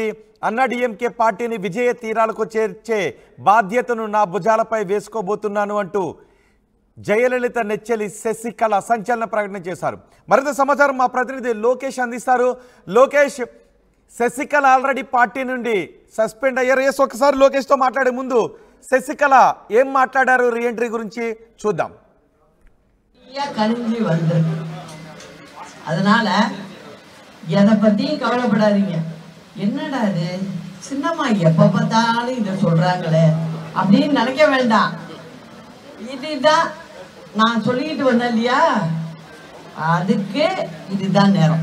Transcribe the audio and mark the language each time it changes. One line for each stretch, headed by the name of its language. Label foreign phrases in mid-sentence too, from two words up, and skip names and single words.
Telugu: అన్నాడీఎంకే పార్టీని విజయ తీరాలకు చేర్చే బాధ్యతను నా భుజాలపై వేసుకోబోతున్నాను అంటూ జయలలిత నెచ్చెలి శశికళ సంచలన ప్రకటన చేశారు. మరింత సమాచారం మా ప్రతినిధి లోకేష్ అందిస్తారు. లోకేష్, శశికళ ఆల్రెడీ పార్టీ నుండి సస్పెండ్ అయ్యారు. ఒకసారి లోకేష్తో మాట్లాడే ముందు శశికళ ఏం మాట్లాడారు రీఎంట్రీ గురించి చూద్దాం.
Tamil: கழிஞ்சு வந்துருக்கு. அதனால எதை பத்தியும் கவலைப்படாதீங்க. என்னடா இது சின்னம்மா எப்ப பார்த்தாலும் இதை சொல்றாங்களே அப்படின்னு நினைக்க வேண்டாம். இதுதான் நான் சொல்லிட்டு வந்தேன் இல்லையா, அதுக்கு இதுதான் நேரம்.